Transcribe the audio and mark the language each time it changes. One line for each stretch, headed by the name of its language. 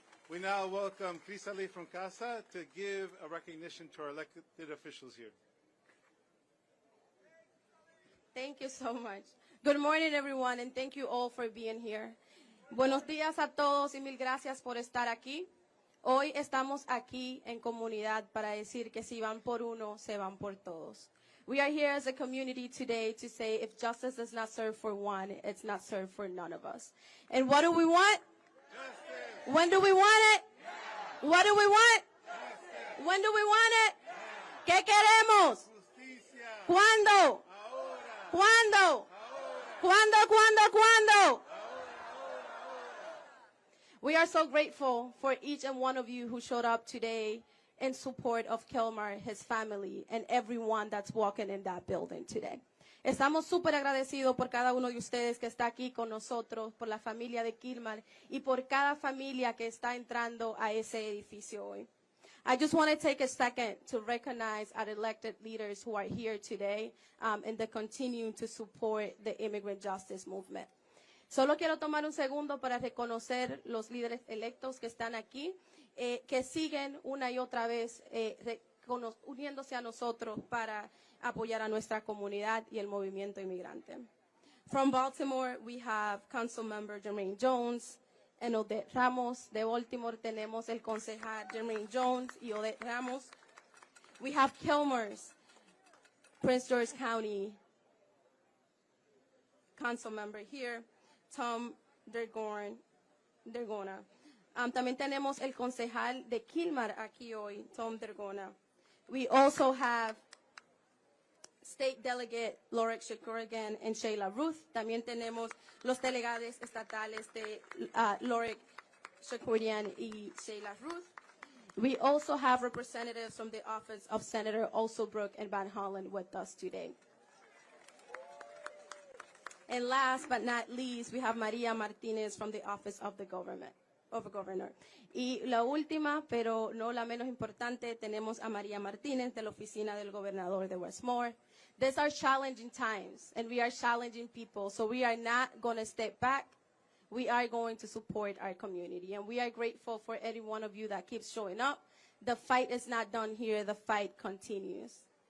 English: We now welcome Crisali from Casa to give a recognition to our elected officials here. Thank you so much. Good morning, everyone, and thank you all for being here.
Spanish: Buenos días a todos y mil gracias por estar aquí. Hoy estamos aquí en comunidad para decir que si van por uno, se van por todos.
English: We are here as a community today to say if justice is not served for one, it's not served for none of us. And what do we want? Justice. When do we want it? Now. What do we want? Justice. When do we want it?
Spanish: ¿Qué queremos? Justicia. ¿Cuándo? Ahora. ¿Cuándo? Ahora. ¿Cuándo?
English: We are so grateful for each and one of you who showed up today in support of Kilmar, his family, and everyone that's walking in that building today.
Spanish: Estamos súper agradecidos por cada uno de ustedes que está aquí con nosotros, por la familia de Kilmar y por cada familia que está entrando a ese edificio hoy.
English: I just want to take a second to recognize our elected leaders who are here today and that continue to support the immigrant justice movement.
Spanish: Solo quiero tomar un segundo para reconocer los líderes electos que están aquí, que siguen una y otra vez uniéndose a nosotros para apoyar a nuestra comunidad y el movimiento inmigrante.
English: From Baltimore, we have Council Member Jermaine Jones and Odette Ramos.
Spanish: De Baltimore tenemos el concejal Jermaine Jones y Odette Ramos.
English: We have Kilmar's Prince George County Council Member here, Tom Dergona.
Spanish: También tenemos el concejal de Kilmar aquí hoy, Tom Dergona.
English: We also have State Delegate Lorek Shakurigan and Shayla Ruth.
Spanish: También tenemos los delegados estatales de Lorek Shakurigan y Shayla Ruth.
English: We also have representatives from the office of Senator Ossobrook and Van Hollen with us today. And last but not least, we have Maria Martinez from the office of the governor.
Spanish: Y la última, pero no la menos importante, tenemos a María Martínez de la oficina del gobernador de Westmore.
English: These are challenging times, and we are challenging people, so we are not going to step back. We are going to support our community, and we are grateful for every one of you that keeps showing up. The fight is not done here. The fight continues.